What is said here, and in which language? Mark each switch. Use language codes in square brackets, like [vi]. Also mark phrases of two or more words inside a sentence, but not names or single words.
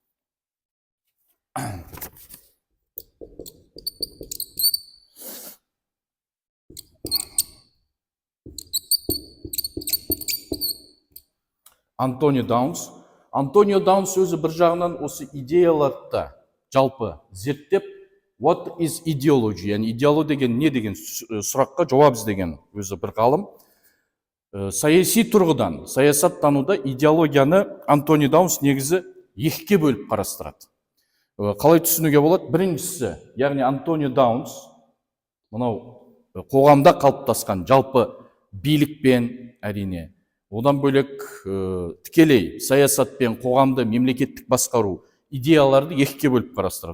[kk] Антонио Даунс өзі бір жағынан осы идеяларды жалпы зерттеп, [en] what is ideology, [kk] яғни идеология деген не деген сұраққа жауап іздеген өзі бір ғалым. Саяси тұрғыдан, саясаттануда идеологияны Антонио Даунс негізі екіге бөліп қарастырады. Қалай түсінуге болады? Біріншісі, яғни Антонио Даунс мынау қоғамда қалыптасқан жалпы билікпен, әрине, одан бөлек тікелей саясатпен қоғамды мемлекеттік басқару идеяларды екіге бөліп қарастырады.